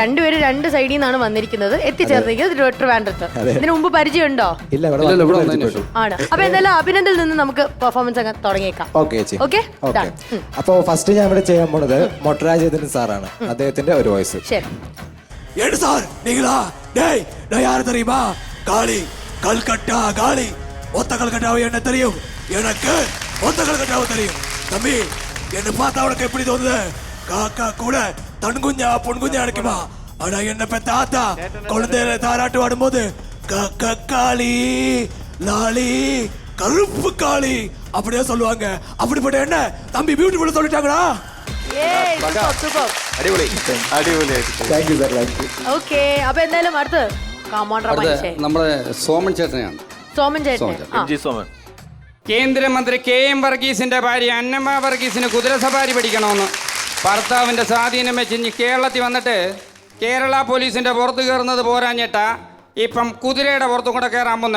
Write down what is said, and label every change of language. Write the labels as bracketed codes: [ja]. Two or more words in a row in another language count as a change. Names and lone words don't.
[ml] രണ്ടുപേരും രണ്ട് സൈഡിൽ നിന്നാണ് വന്നിരിക്കുന്നത്, എത്തിച്ചേർന്നിരിക്കുന്നത് ട്രിവാൻഡ്രത്ത്. ഇതിനു മുമ്പ് പരിചയമുണ്ടോ? ഇല്ല, ആണ്. അപ്പൊ എന്തായാലും അഭിനന്ദനിൽ നിന്ന് നമുക്ക് പെർഫോമൻസ് അങ്ങ് തുടങ്ങിയേക്കാം. ഓക്കെ. അപ്പൊ ഫസ്റ്റ് ഞാൻ ഇവിടെ ചെയ്യാൻ പോണത് മൊട്ടരാജേന്ദ്രൻ സാറാണ്. അദ്ദേഹത്തിന്റെ ഒരു വോയിസ്. ശരി സാർ, [ta] நீங்களா? டேய், நான் யாரு தெரியுமா? காளி, கல்கட்டா காளி. ஒத்த கல்கட்டாவை என்ன தெரியும்? எனக்கு ஒத்த கல்கட்டாவை தெரியும். தம்பி, என்ன பார்த்தா உனக்கு எப்படி தோணுது? காக்கா கூட தன் குஞ்சா பொன் குஞ்சா நினைக்குமா? ஆனா என்ன பெத்த ஆத்தா குழந்தையில தாராட்டு ஆடும்போது காளி லாலி கருப்பு காளி அப்படியே சொல்லுவாங்க. அப்படிப்பட்ட என்ன தம்பி பியூட்டிஃபுல் சொல்லிட்டாங்களா? [ml] ഓക്കെ. അപ്പൊ എന്തായാലും അടുത്ത് നമ്മുടെ സോമൻ ചേട്ടനെയാണ്. സോമൻ ചേട്ടൻ. കേന്ദ്രമന്ത്രി KM വർഗീസിന്റെ ഭാര്യ അന്നമ്മ വർഗീസിന് കുതിരസവാരി പഠിക്കണമെന്ന് ഭർത്താവിന്റെ സ്വാധീനം വെച്ച് കേരളത്തിൽ വന്നിട്ട് കേരള പോലീസിന്റെ പുറത്ത് കയറുന്നത് പോരാഞ്ഞിട്ടാ ഇപ്പം കുതിരയുടെ പുറത്തും കൂടെ കയറാൻ പോന്ന്.